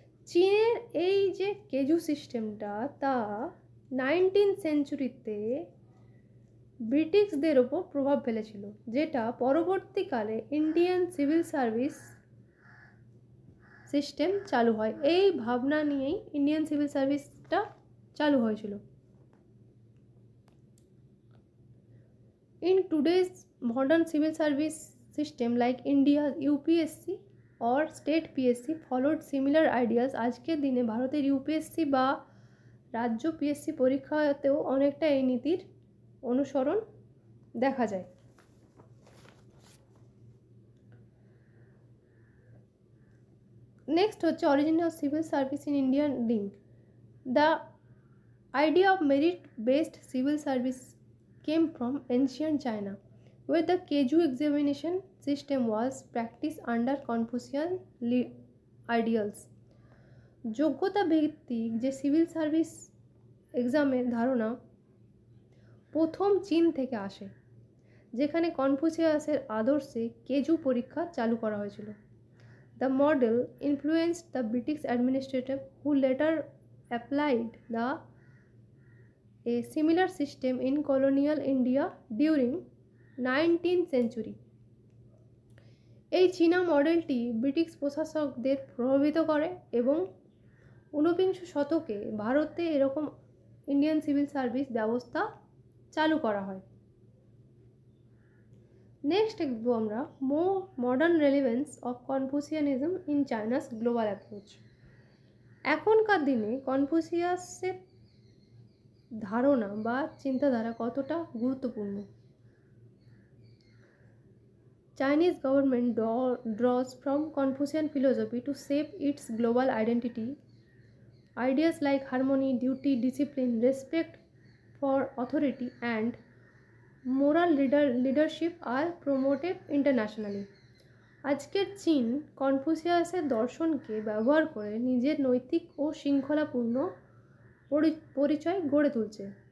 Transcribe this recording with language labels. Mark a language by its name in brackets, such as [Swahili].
[Bangla] চীনের এই যে কেজু সিস্টেমটা, তা 19th সেঞ্চুরিতে ব্রিটিশদের ওপর প্রভাব ফেলেছিল, যেটা পরবর্তীকালে ইন্ডিয়ান সিভিল সার্ভিস সিস্টেম চালু হয়। এই ভাবনা নিয়েই ইন্ডিয়ান সিভিল সার্ভিসটা চালু হয়েছিল। [English] In today's modern civil service system like India's UPSC, or state PSC followed similar ideas. [Bangla] আজকের দিনে ভারতের ইউপিএসসি বা রাজ্য পিএসসি পরীক্ষাতেও অনেকটা এই নীতির অনুসরণ দেখা যায়। [English] next [Bangla] হচ্ছে [English] Origin of civil service in Indian link. The idea of merit-based civil service came from ancient China, where the Keju examination system was practiced under Confucian ideals. [Bangla] যোগ্যতা ভিত্তিক যে সিভিল সার্ভিস এক্সামের ধারণা প্রথম চীন থেকে আসে, যেখানে কনফুসিয়াসের আদর্শে কেজু পরীক্ষা চালু করা হয়েছিল। [English] The model influenced the British administrator who later applied a similar system in colonial India during 19th century. [Bangla] এই চীনা মডেলটি ব্রিটিশ প্রশাসকদের প্রভাবিত করে এবং 19বিংশ শতকে ভারতে এরকম ইন্ডিয়ান সিভিল সার্ভিস ব্যবস্থা চালু করা হয়। [English] next [Bangla] দেখব আমরা [English] Modern relevance of Confucianism in China's global approach. [Bangla] এখনকার দিনে কনফুসিয়াসের ধারণা বা চিন্তাধারা কতটা গুরুত্বপূর্ণ। [English] Chinese government draws from Confucian philosophy to shape its global identity. Ideas like harmony, duty, discipline, respect for authority, and moral leadership are promoted internationally. [Bangla] আজকের চীন কনফুসিয়াসের দর্শনকে ব্যবহার করে নিজের নৈতিক ও শৃঙ্খলাপূর্ণ পরিচয় গড়ে তুলছে।